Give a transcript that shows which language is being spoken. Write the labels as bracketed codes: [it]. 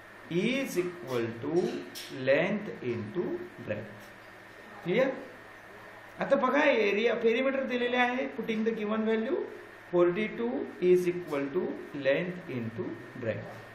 [en] is equal to length into breadth. Clear? [mr] आता बघा area perimeter दिलेले आहे. [en] Putting the given value 42 is equal to length into breadth.